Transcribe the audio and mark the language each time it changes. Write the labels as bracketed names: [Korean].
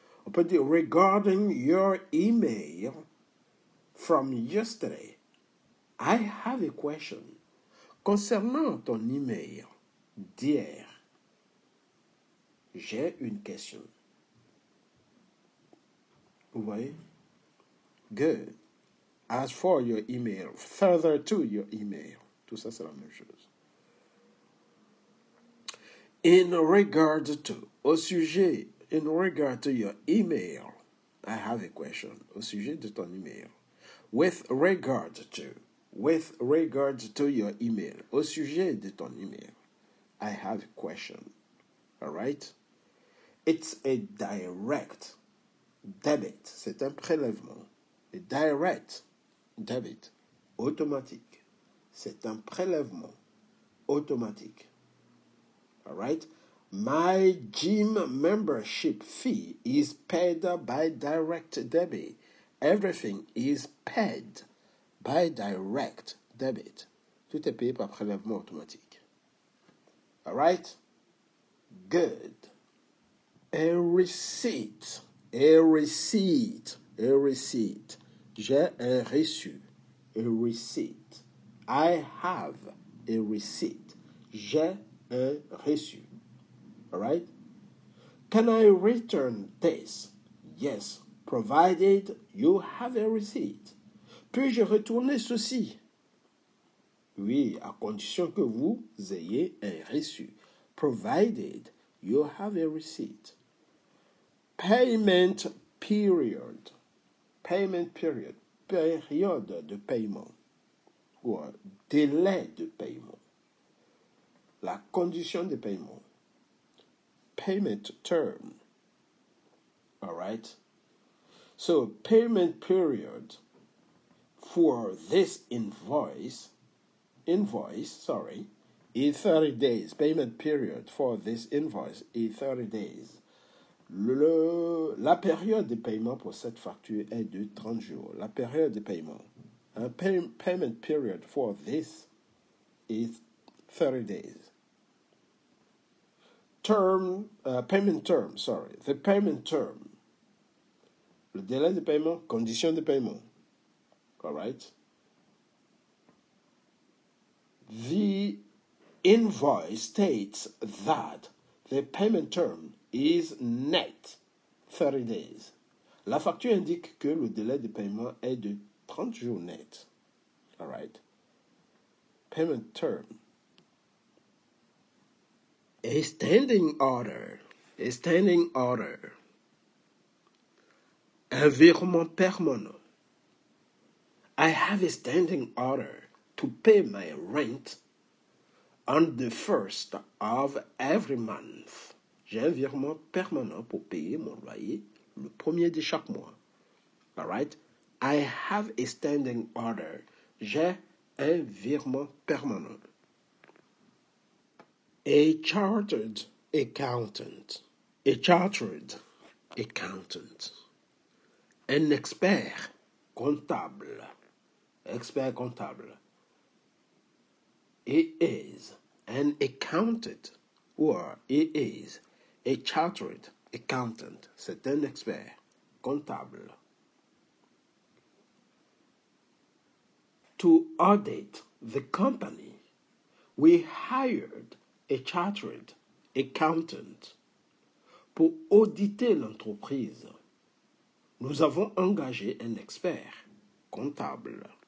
[French] On peut dire [English] regarding your email from yesterday. I have a question. [French] Concernant ton email d'hier, j'ai une question. Vous voyez? Good. [English] As for your email, further to your email. [French] Tout ça, c'est la même chose. [English] In regard to, [French] au sujet, [English] in regard to your email, I have a question. [French] Au sujet de ton email. [English] With regard to your email. [French] Au sujet de ton email. [English] I have a question. All right? It's a direct debit. [French] C'est un prélèvement. [English] A direct debit. [French] Automatique. C'est un prélèvement automatique. [English] All right? My gym membership fee is paid by direct debit. Everything is paid by direct debit. [French] Tout est payé par prélèvement automatique. [English] All right? Good. A receipt. [French] J'ai un reçu. [English] A receipt. I have a receipt. [French] J'ai un reçu. [English] All right? Can I return this? Yes, provided you have a receipt. [French] Puis-je retourner ceci? Oui, à condition que vous ayez un reçu. [English] Provided you have a receipt. Payment period. Payment period. [French] Période de paiement. Ou délai de paiement. La condition de paiement. [English] Payment term. All right? So, payment period for this invoice, is 30 days. Payment period for this invoice is 30 days. [French] La période de paiement pour cette facture est de 30 jours. La période de paiement. [English] Payment period for this is 30 days. Payment term. The payment term. [French] Le délai de paiement, condition de paiement. [English] All right? The invoice states that the payment term is net 30 days. [French] La facture indique que le délai de paiement est de 30 jours net. [English] All right. Payment term. A standing order. A standing order. [French] Un virement permanent. [English] I have a standing order to pay my rent on the first of every month. [French] J'ai un virement permanent pour payer mon loyer le premier de chaque mois. [English] All right? I have a standing order. [French] J'ai un virement permanent. [English] A chartered accountant. A chartered accountant. [French] Un expert comptable. Expert comptable. [English] He is an accountant, or he is a chartered accountant. [French] C'est un expert comptable. [English] To audit the company, we hired a chartered accountant. [French] Pour auditer l'entreprise, nous avons engagé un expert comptable.